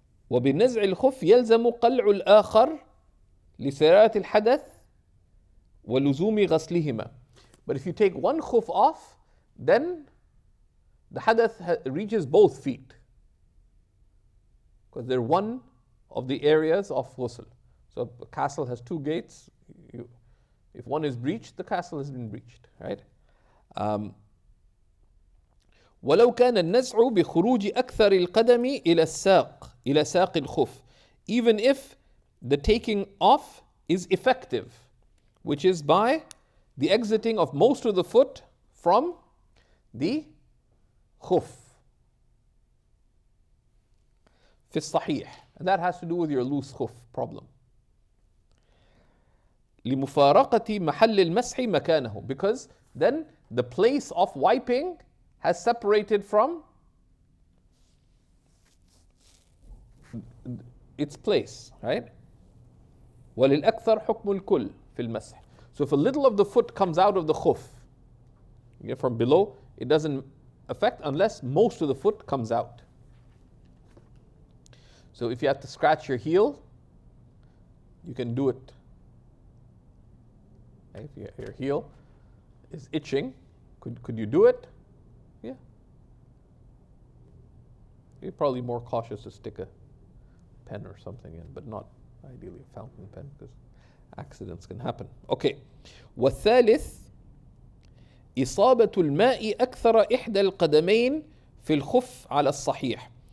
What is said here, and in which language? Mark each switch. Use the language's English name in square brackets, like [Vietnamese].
[Arabic] وبالنزع الخف يلزم قلع الآخر لسرعة الحدث ولزوم غسلهما. [English] But if you take one khuf off, then the hadath reaches both feet, because they're one of the areas of ghusl. So a castle has two gates. If one is breached, the castle has been breached, right? [Arabic] ولو كان النزع بخروج أكثر القدم إلى ساق الخف, [English] even if the taking off is effective, which is by the exiting of most of the foot from the khuf. [Arabic] في الصحيح, [English] and that has to do with your loose khuf problem. [Arabic] لمفارقة محل المسح مكانه, [English] because then the place of wiping has separated from its place, right? [Arabic] وللأكثر حكم الكل في المسح. [English] So if a little of the foot comes out of the khuf, from below, it doesn't affect unless most of the foot comes out. So if you have to scratch your heel, you can do it. If your heel is itching, could you do it? Yeah. You're probably more cautious to stick a pen or something in, but not ideally a fountain pen, because accidents can happen. Okay. [Arabic] والثالث إصابة الماء أكثر إحدى القدمين في الخف على الصحيح.